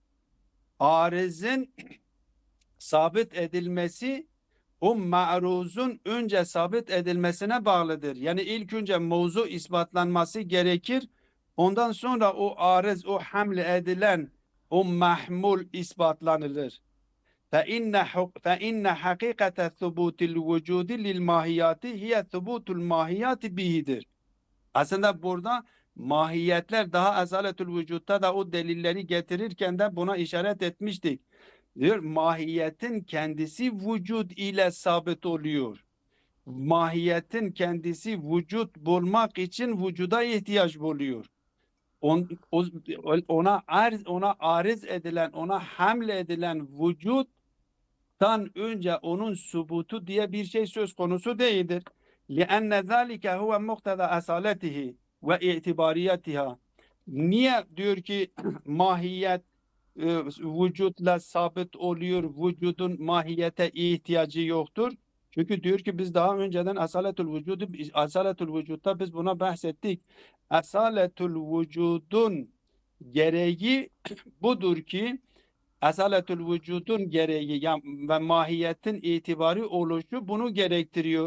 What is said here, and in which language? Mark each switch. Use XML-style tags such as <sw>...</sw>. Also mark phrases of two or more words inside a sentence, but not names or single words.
<tr>Arizin sabit edilmesi o ma'ruzun önce sabit edilmesine bağlıdır. Yani ilk önce mevzu ispatlanması gerekir. Ondan sonra o arız, o hamle edilen o mahmul ispatlanılır.</tr> <ar>فَاِنَّ حَقِيقَةَ ثُبُوتِ الْوُجُودِ لِلْمَاهِيَاتِ هِيَ ثُبُوتُ الْمَاهِيَاتِ bihidir.</ar> <tr>Aslında burada mahiyetler daha ezaletül vücutta da o delilleri getirirken de buna işaret etmiştik. Diyor mahiyetin kendisi vücut ile sabit oluyor. Mahiyetin kendisi vücut bulmak için vücuda ihtiyaç buluyor. Ona arız edilen, ona hamle edilen vücuttan önce onun subutu diye bir şey söz konusu değildir.</tr> <ar>لِأَنَّ ذَٰلِكَ هُوَ مُقْتَضَى أَصَالَتِهِ وَاِعْتِبَارِيَتِهَا.</ar> <tr>Niye diyor ki mahiyet vücutla sabit oluyor, vücudun mahiyete ihtiyacı yoktur? Çünkü diyor ki biz daha önceden asaletül vücutta biz buna bahsettik. Asaletül vücudun gereği budur ki asaletül vücudun gereği ve mahiyetin itibarı oluşu bunu gerektiriyor.</tr>